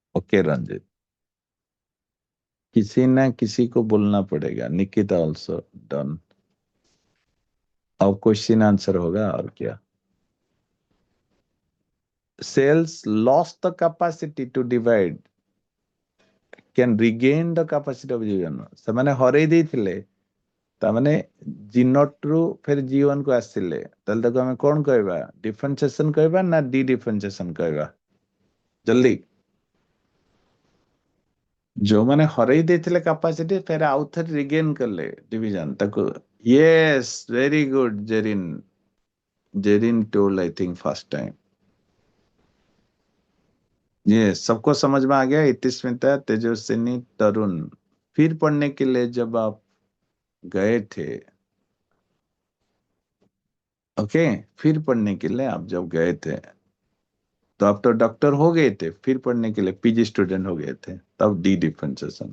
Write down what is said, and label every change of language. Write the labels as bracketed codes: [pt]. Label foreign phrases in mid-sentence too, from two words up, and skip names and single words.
[hi] ओके रंजित, किसी ना किसी को बोलना पड़ेगा। निकिता [en] also done. [hi] अब [en] question answer [hi] होगा और क्या। [en] cells lost the capacity to divide can regain the capacity of G1 [or] ସେମାନେ ହରେଇ ଦେଇଥିଲେ, ତାମାନେ G0 ରୁ ଫେର G1 କୁ ଆସିଲେ, ତାହେଲେ ତାକୁ ଆମେ କଣ କହିବା? ଡିଫରେନ୍ସିଏସନ କହିବା ନା ଡି ଡିଫରେନ୍ସିଏସନ କହିବା? ଜଲ୍ଦି। ଯୋଉମାନେ ହରେଇ ଦେଇଥିଲେ କାପାସିଟି ଫେର ଆଉଥରେ ରିଗେନ୍ କଲେ डिवीजन ତାକୁ। [en] yes very good जेरिन। जेरिन told I think first time. [hi] ये सबको समझ में आ गया? इतिस्मिता, तेजस्विनी, तरुण। फिर पढ़ने के लिए जब आप गए थे, ओके, फिर पढ़ने के लिए आप जब गए थे तो आप तो डॉक्टर हो गए थे, फिर पढ़ने के लिए [en] PG student [hi] हो गए थे, तब [en] de-differentiation.